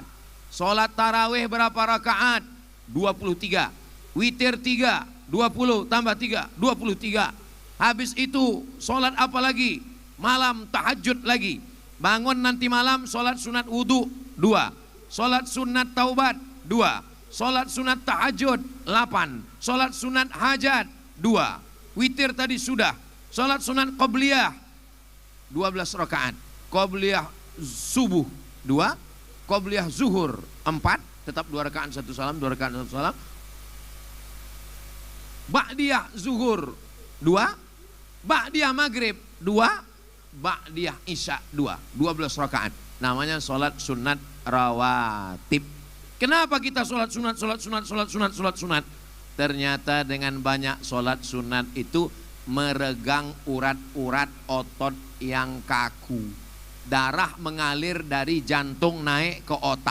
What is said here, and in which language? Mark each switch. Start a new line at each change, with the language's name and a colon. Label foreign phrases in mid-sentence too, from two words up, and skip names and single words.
Indonesian: Sholat tarawih berapa rakaat? 23. Witir 3, 20 tambah 3, 23. Habis itu sholat apa lagi? Malam tahajud lagi. Bangun nanti malam sholat sunat wudhu 2. Sholat sunat taubat 2. Sholat sunat tahajud 8. Sholat sunat hajat 2. Witir tadi sudah. Sholat sunat qobliyah 12 rakaat. Qobliyah subuh 2. Qobliyah zuhur 4. Tetap 2 rakaat 1 salam, 2 rakaat 1 salam. Ba'diyah zuhur 2. Ba'diyah maghrib 2. Ba'diyah isya 2. 12 rakaat. Namanya sholat sunat rawatib. Kenapa kita sholat sunat? Ternyata dengan banyak sholat sunat itu meregang urat-urat otot yang kaku. Darah mengalir dari jantung naik ke otak.